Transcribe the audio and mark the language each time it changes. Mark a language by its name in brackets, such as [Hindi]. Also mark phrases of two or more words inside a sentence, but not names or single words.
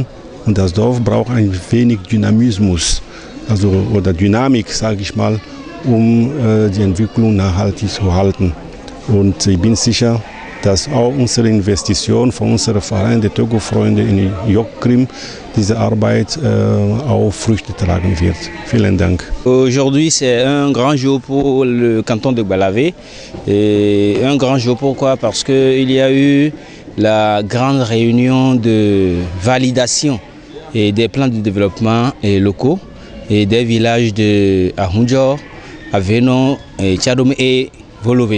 [German] Und das Dorf braucht ein wenig Dynamismus, oder Dynamik, sage ich mal, die Entwicklung nachhaltig zu halten. Und ich bin sicher, dass auch unsere Investition von unserem Verein, der Togo-Freunde in Jokrim, diese Arbeit auch Früchte tragen wird. Vielen Dank. [French] Aujourd'hui, c'est un grand jour pour le canton de Banawe. Un grand jour pourquoi? Parce qu'il y a eu la grande réunion de validation des plans de développement locaux et des villages de Ahunjor, Aveno, Tchadome et Volové.